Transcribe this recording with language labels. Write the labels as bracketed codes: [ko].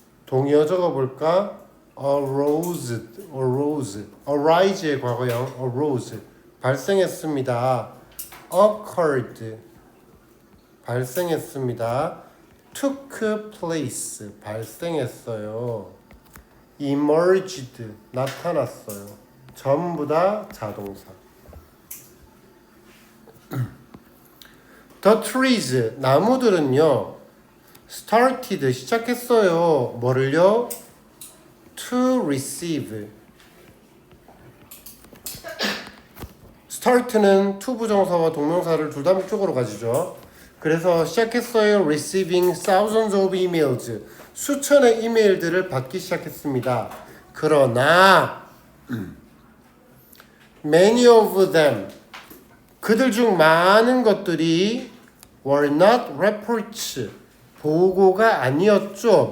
[ko] 동의어 적어볼까? [en] arose, arise의 과거형 arose 발생했습니다. [ko] occurred 발생했습니다. [en] took place 발생했어요. [ko] emerged 나타났어요. 전부 다 자동사. [en] the trees 나무들은요 started 시작했어요. 뭐를요? to receive. [ko] start는 to 부정사와 동명사를 둘 다 목적으로 가지죠. 그래서 시작했어요. [en] receiving thousands of emails. [ko] 수천의 이메일들을 받기 시작했습니다. 그러나 [en] many of them [ko] 그들 중 많은 것들이 [en] were not reports [ko] 보고가 아니었죠.